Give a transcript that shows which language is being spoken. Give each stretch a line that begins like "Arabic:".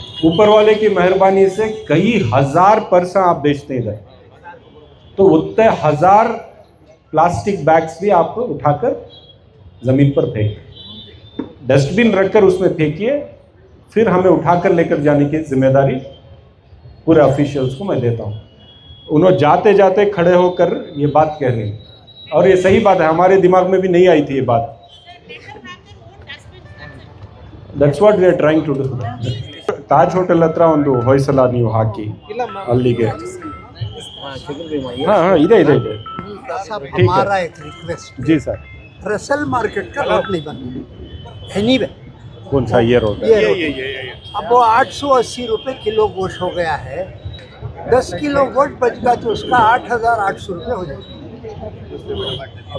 Hindi: ऊपर वाले की मेहरबानी से कई हजार पर्स आप बेचते हैं इधर, तो उतने हजार प्लास्टिक बैग्स भी आप उठाकर ज़मीन पर फेंक, डस्टबिन रखकर उसमें फेंकिए, फिर हमें उठाकर लेकर जाने की जिम्मेदारी पूरे ऑफिशियल्स को मैं देता हूँ। उन्होंने जाते जाते खड़े होकर ये बात कह रहे हैं, और ये सही बात है, हमारे दिमाग में भी नहीं आई थी ये बात।
English: That's what we are trying to do.
Kannada: Taj hotel ಹತ್ರ ಒಂದು ಹೊಯ್ಸಲ ನೀವು ಹಾಕಿ ಅಲ್ಲಿಗೆ. हाँ हाँ ಇದೆ ಇದೆ ಇದೆ।
Hindi: हमारा एक रिक्वेस्ट जी सर। रसल मार्केट का रोड नहीं बना, एनीवे कौन सा ये रोड? अब वो 880 रुपये किलो गोश्त हो गया है। 10 किलो गोश्त बचगा तो उसका 8,800 रुपये हो जाएगा।